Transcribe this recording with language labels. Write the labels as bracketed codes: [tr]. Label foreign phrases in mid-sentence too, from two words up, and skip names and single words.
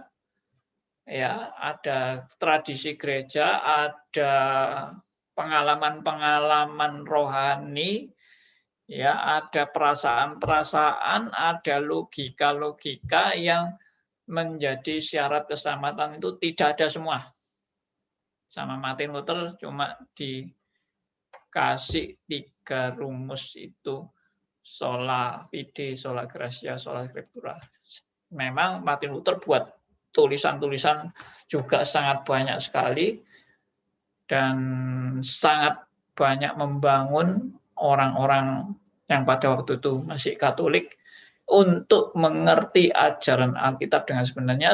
[id] Ya, ada tradisi gereja, ada pengalaman-pengalaman rohani, ya, ada perasaan-perasaan, ada logika-logika yang menjadi syarat keselamatan itu tidak ada semua. Sama Martin Luther cuma dikasih 3 rumus itu, [la] sola fide, sola gratia, sola scriptura. [id] Memang Martin Luther buat tulisan-tulisan juga sangat banyak sekali dan sangat banyak membangun orang-orang yang pada waktu itu masih Katolik untuk mengerti ajaran Alkitab dengan sebenarnya.